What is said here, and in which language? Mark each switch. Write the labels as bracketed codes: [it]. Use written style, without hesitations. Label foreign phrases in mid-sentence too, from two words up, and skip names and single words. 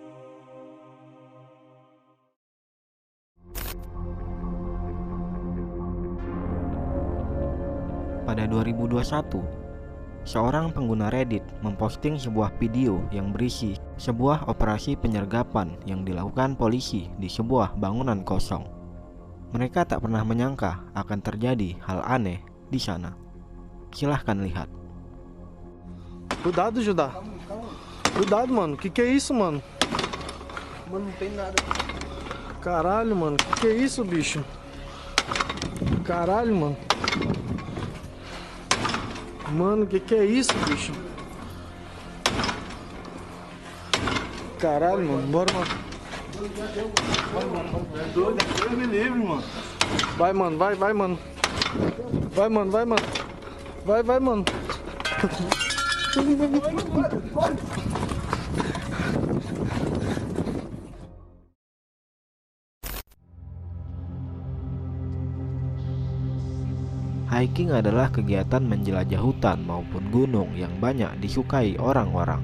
[id] Pada 2021, seorang pengguna Reddit memposting sebuah video yang berisi sebuah operasi penyergapan yang dilakukan polisi di sebuah bangunan kosong. Mereka tak pernah menyangka akan terjadi hal aneh di sana. Silahkan lihat. [pt] Cuidado, Judá. Cuidado, mano. Que é isso, mano? Mano, não tem nada. Caralho, mano. Que é isso, bicho? Caralho, mano. Mano, que é isso, bicho? Caralho, mano. Bora, mano. Deus me livre, mano. Vai, mano. Vai, mano. Vai, mano. Vai, mano. Vai, mano. [id] Hiking adalah kegiatan menjelajah hutan maupun gunung yang banyak disukai orang-orang.